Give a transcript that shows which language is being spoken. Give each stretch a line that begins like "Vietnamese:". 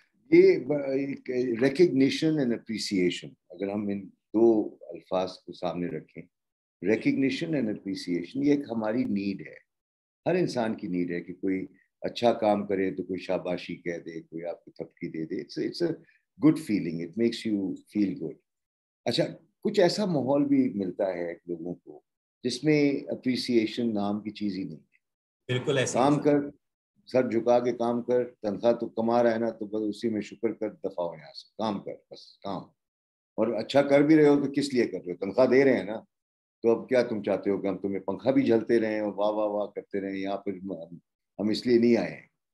Urdu: یہ recognition and appreciation اگر ہم ان دو الفاظ کو سامنے رکھیں, ریکگنیشن اینڈ اپریسیشن یہ ایک ہماری نیڈ ہے, ہر انسان کی نیڈ ہے کہ کوئی اچھا کام کرے تو کوئی شاباشی کہہ دے, کوئی آپ کو تھپکی دے دے.
English: It's a good feeling, it makes you feel good.
Urdu: اچھا, کچھ ایسا ماحول بھی ملتا ہے لوگوں کو جس میں اپریسیشن نام کی چیز ہی نہیں ہے. بالکل ایسا کام کر, سر جھکا کے کام کر, تنخواہ تو کما رہا ہے نا تو بس اسی میں شکر کر, دفعہ ہو یہاں سے, کام کر بس کام. اور اچھا کر بھی رہے ہو تو کس لیے کر رہے ہو, تنخواہ دے رہے ہیں نا, تو اب کیا تم چاہتے ہو کہ ہم تمہیں پنکھا بھی جھلتے رہیں اور واہ واہ واہ کرتے رہیں, یہاں پہ ہم اس لیے نہیں آئے ہیں.